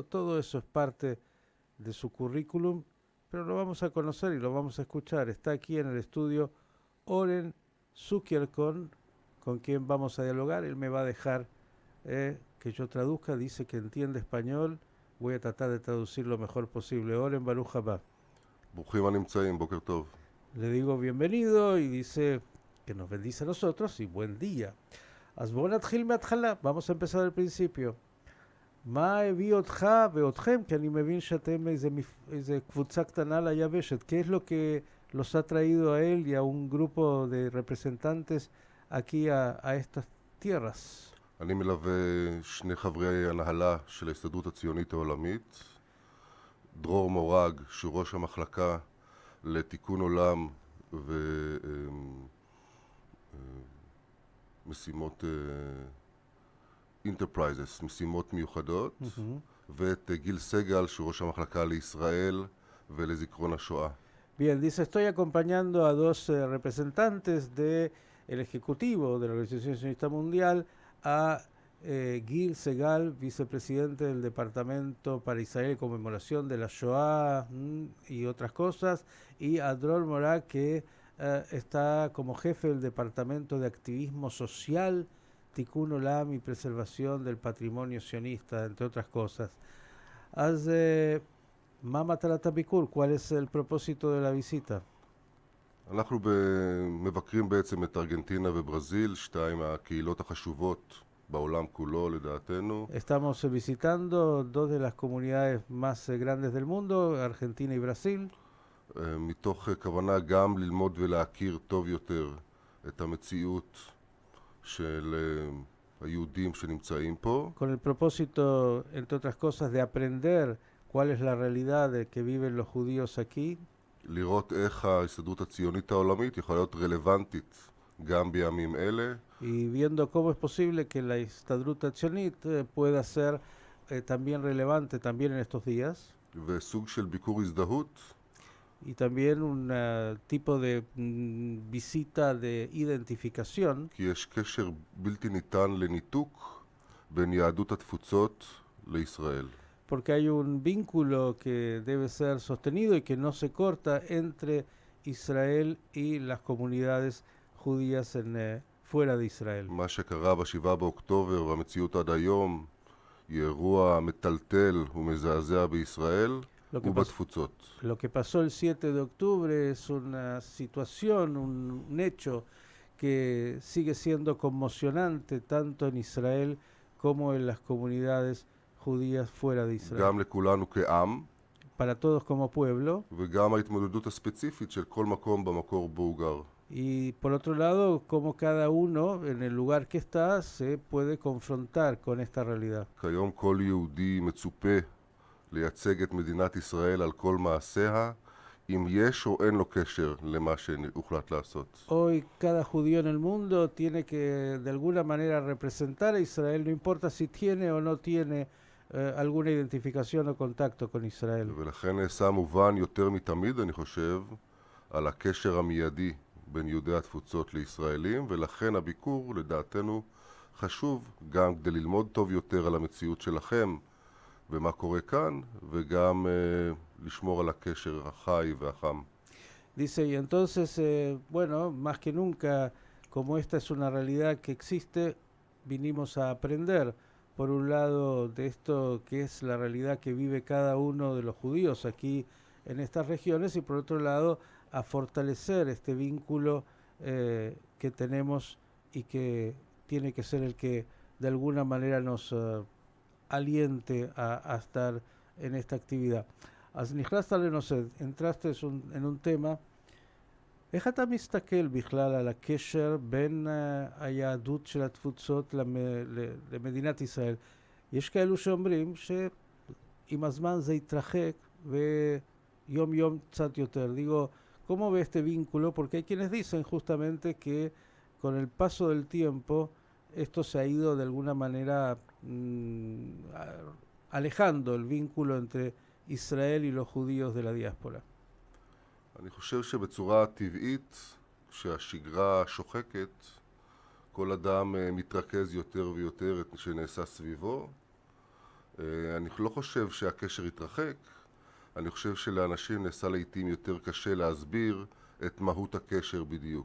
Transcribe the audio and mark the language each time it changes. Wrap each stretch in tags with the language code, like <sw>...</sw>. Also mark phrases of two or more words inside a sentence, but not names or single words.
<es>Todo eso es parte de su currículum, pero lo vamos a conocer y lo vamos a escuchar. Está aquí en el estudio Oren Zuckerkorn, con quien vamos a dialogar. Él me va a dejar que yo traduzca, dice que entiende español. Voy a tratar de traducir lo mejor posible.</es> <he>Oren ברוך הבא. ברוכים הנמצאים, בוקר טוב.</he> <es>Le digo bienvenido y dice que nos bendice a nosotros y buen día.</es> <he>אז בואו נתחיל מההתחלה,</he> <es>vamos a empezar al principio.</es> <he>מה הביא אותך ואותכם, כי אני מבין שאתם איזה קבוצה קטנה ליבשת.</he> <es>¿Qué es lo que los ha traído a él y a un grupo de representantes aquí a estas tierras?</es> <he>אני מלווה שני חברי הנהלה של ההסתדרות הציונית העולמית. דרור מורג, שהוא ראש המחלקה לתיקון עולם ומשימות Enterprises, משימות מיוחדות, ואת גיל סגל, שהוא ראש המחלקה לישראל ולזיכרון השואה.</he> <es>Bien, dice, estoy acompañando a dos representantes del Ejecutivo de la Organización Sionista Mundial, a Gil Segal, vicepresidente del Departamento para Israel y Conmemoración de la Shoah y otras cosas, y a Dror Morag, que está como jefe del Departamento de Activismo Social, Tikkun Olam y Preservación del Patrimonio Sionista, entre otras cosas.</es> <he>אז מה מטרת הביקור?</he> <es>¿Cuál es el propósito de la visita?</es> <he>אנחנו מבקרים בעצם את ארגנטינה וברזיל, שתיים הקהילות החשובות בעולם כולו לדעתנו.</he> <es>Estamos visitando dos de las comunidades más grandes del mundo, Argentina y Brasil,</es> <he>מתוך כוונה גם ללמוד ולהכיר טוב יותר את המציאות של היהודים שנמצאים פה.</he> <es>con el propósito, entre otras cosas, de aprender cuál es la realidad de que viven los judíos aquí,</es> <he>לראות איך ההסתדרות הציונית העולמית יכולה להיות רלוונטית גם בימים אלה.</he> <es>y viendo cómo es posible que la Histadrut Tzionit pueda ser también relevante también en estos días,</es> <he>וסוג של ביקור הזדהות,</he> <es>y también un tipo de visita de identificación,</es> <he>כי יש קשר בלתי ניתן לניתוק בין יהדות התפוצות לישראל.</he> <es>porque hay un vínculo que debe ser sostenido y que no se corta entre Israel y las comunidades judías fuera de Israel.</es> <he>מה שקרה ב7 באוקטובר והמציאות עד היום היא אירוע מטלטל ומזעזע בישראל</he> <es>Lo que,</es> <he>ובתפוצות.</he> <es>lo que pasó el 7 de octubre es una situación, un hecho que sigue siendo conmocionante tanto en Israel como en las comunidades judías fuera de Israel.</es> <he>גם לכולנו כעם,</he> <es>Para todos como pueblo,</es> <he>וגם ההתמודדות הספציפית של כל מקום במקור בו הוא גר.</he> <es>y por otro lado, como cada uno en el lugar que está se puede confrontar con esta realidad.</es> <he>כיום כל יהודי מצופה לייצג את מדינת ישראל על כל מעשיה, אם יש או אין לו קשר למה שהוחלט לעשות.</he> <es>Hoy cada judío en el mundo tiene que de alguna manera representar a Israel, no importa si tiene o no tiene alguna identificación o contacto con Israel.</es> <he>ולכן נעשה מובן יותר מתמיד, אני חושב, על הקשר המיידי בין יהודי התפוצות לישראלים, ולכן הביקור לדעתנו חשוב גם כדי ללמוד טוב יותר על המציאות שלכם ומה קורה כאן, וגם לשמור על הקשר החי והחם.</he> <es>Dice, y entonces, bueno, más que nunca, como esta es una realidad que existe, vinimos a aprender, por un lado, de esto que es la realidad que vive cada uno de los judíos aquí en estas regiones, y por otro lado, a fortalecer este vínculo que tenemos y que tiene que ser el que de alguna manera nos aliente a estar en esta actividad.</es> <he>אז נכנסת לנושא,</he> <es>entraste en un tema,</es> <he>איך אתה מסתכל בכלל על הקשר בין היהדות של התפוצות למדינת ישראל? יש כאלו שאומרים שעם הזמן זה יתרחק ויום יום קצת יותר.</he> <es>Digo, ¿cómo ve este vínculo? Porque hay quienes dicen justamente que con el paso del tiempo esto se ha ido de alguna manera alejando el vínculo entre Israel y los judíos de la diáspora.</es> <he>אני חושב שבצורה טבעית, כשהשגרה שוחקת, כל אדם מתרכז יותר ויותר את שנעשה סביבו. אני לא חושב שהקשר יתרחק, אני חושב שלאנשים נעשה לעתים יותר קשה להסביר את מהות הקשר בדיוק.</he>